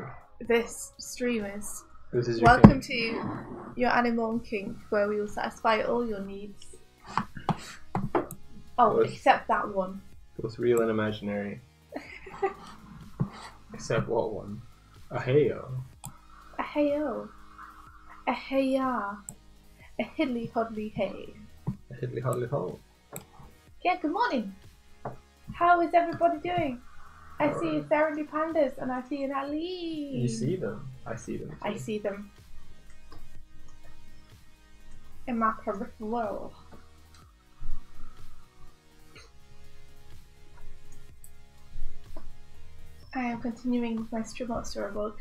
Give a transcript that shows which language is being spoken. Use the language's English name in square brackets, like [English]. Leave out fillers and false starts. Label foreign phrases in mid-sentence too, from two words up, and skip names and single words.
[English] This stream is. This is your Welcome kink. to your morning kink, where we will satisfy all your needs. Oh, What's- except that one. Both real and imaginary. Except what one? A heyo. A heyo. A heya. A hiddly hoddly hey. A hiddly hoddly ho. Yeah, good morning. How is everybody doing? I see Sarah Pandas and I see an Ali. You see them. I see them. Too. I see them in my peripheral. I am continuing my stream out storybook.